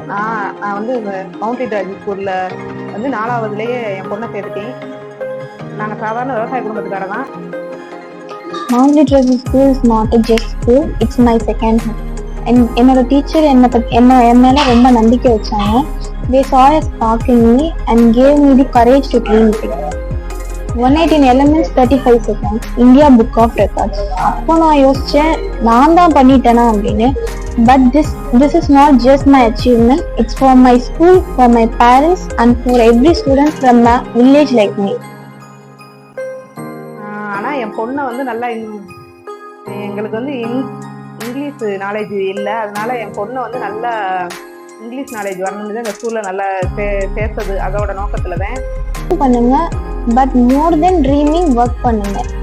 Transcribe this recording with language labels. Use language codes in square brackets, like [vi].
[ta] நான் வந்து மவுண்ட் லிட்ராஜி ஸ்கூல்ல வந்து 4வதுலேயே என் பொண்ணை சேர்த்துட்டேன். நாங்கள் சாதாரண விவசாய குடும்பத்துக்கார தான். [en] Mount Litera Zee school is not just school, it's my second home. [ta] என்னோட டீச்சர் என் மேல ரொம்ப நம்பிக்கை வச்சாங்க. [en] They saw a spark in me and gave me the courage to dream big. 118 elements 35 seconds India Book of Records. [ta] அப்போ நான் யோசிச்சேன், நான் தான் பண்ணிட்டேனா அப்படின்னு. [en] But this is not just my achievement, it's for my school, for my parents and for every student from a village like me. [ta] ஆனா என் பொண்ணை வந்து நல்லா எங்களுக்கு வந்து இங்கிலீஷ் நாலேஜ் இல்லை. அதனால என் பொண்ணை வந்து நல்லா இங்கிலீஷ் நாலேஜ் வரணும்னு தான் இந்த ஸ்கூல்ல நல்லா சேர்த்தது. அதோட நோக்கத்துல தான் பண்ணுங்க. [en] but more than dreaming [ta] work பண்ணுங்க.